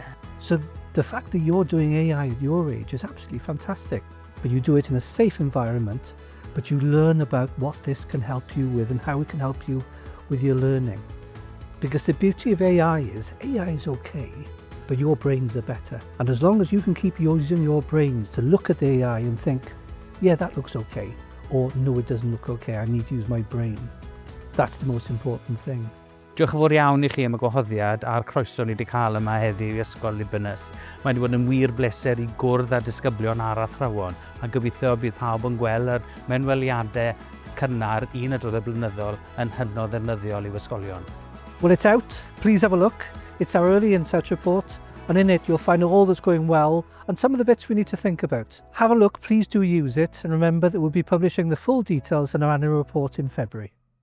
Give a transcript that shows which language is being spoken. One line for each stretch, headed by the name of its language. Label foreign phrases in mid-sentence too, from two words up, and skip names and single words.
English: So the fact that you're doing AI at your age is absolutely fantastic, but you do it in a safe environment, but you learn about what this can help you with and how it can help you with your learning. Because the beauty of AI is okay, but your brains are better. And as long as you can keep using your brains to look at the AI and think, yeah, that looks okay, or no, it doesn't look okay, I need to use my brain. That's the most important thing.
Welsh: Diolch yn fawr iawn I chi am y gwahoddiad a'r croeso ni wedi cael yma heddiw I Ysgol Libanus. Mae wedi bod yn wir bleser I gwrdd â disgyblion ar athrawon a gobeithio bydd pawb yn gweld yr menweliadau cynnar un adrodd y blynyddol yn hynod ddefnyddiol I'w ysgolion.
English: Well, it's out. Please have a look. It's our Early Insights report, and in it you'll find all that's going well and some of the bits we need to think about. Have a look, please do use it, and remember that we'll be publishing the full details in our annual report in February.